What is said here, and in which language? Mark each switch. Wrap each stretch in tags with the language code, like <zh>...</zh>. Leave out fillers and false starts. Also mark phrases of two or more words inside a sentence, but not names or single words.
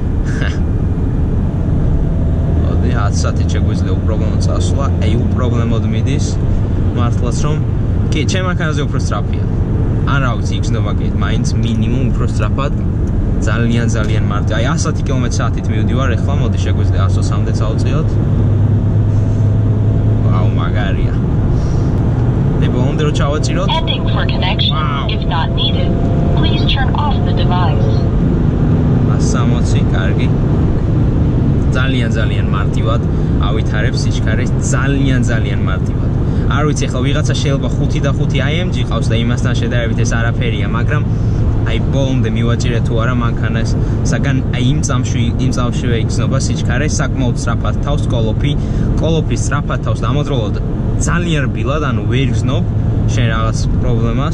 <ka>მოდი 10 საათი შეგვიძლია უპრობლემოდ წასვლა, უპრობლემოდ მიდის, მართლაც რომ კი, ჩემ მანქანაზე უფრო სწრაფია. არა ვიცი, იგრძნობა კი, მაინც მინიმუმ უფრო სწრაფად. ძალიან მარტივ. აი 100 კმ/სთ-ით მივდივარ, ეხლა მოდი შეგვიძლია 120-მდე წავწიოთ. ვაუ, მაგარია. ბოლომდე რო ჩავაჭიროთ.</ka> <en>Ending for connection. If not needed, please turn off the device.</en> <ka>160, კარგი. ძალიან მარტივად ავითარებს სიჩქარეს, ძალიან მარტივად. არ ვიცი, ახლა ვიღაცა შეიძლება 5 და 5 AMG ყავს და იმასთან შედარებით ეს არაფერია, მაგრამ აი ბოლომდე მივაჭირე თუ არა მანქანას, საგან აი იმ წამშივე იგრძნობა სიჩქარე, საკმაოდ სწრაფად თავს კოლოფი სწრაფად თავს და ამავდროულად ძალიან რბილად, ანუ ვერ გრძნობ შენ რაღაც პრობლემას.</ka>